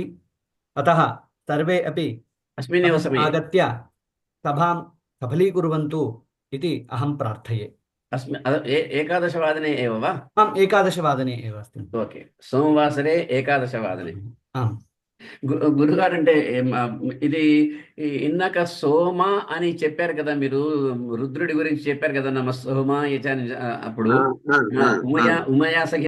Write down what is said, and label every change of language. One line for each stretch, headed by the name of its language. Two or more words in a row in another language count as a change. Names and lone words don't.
Sanskrit: अतः सर्वे अपि अस्मिन्नेव समये आगत्य सभां सफलीकुर्वन्तु इति अहं प्रार्थये. एकादशवादने एव वा? आम्, 11 वादने एव अस्ति. ओके, सोमवासरे 11 वादने. आम्.
Telugu: గురుగారు అంటే ఇది ఇందాక సోమ అని చెప్పారు కదా మీరు, రుద్రుడి గురించి చెప్పారు కదా,
Sanskrit: నమ సోమ యచ
Telugu: అని, అప్పుడు ఉమయాస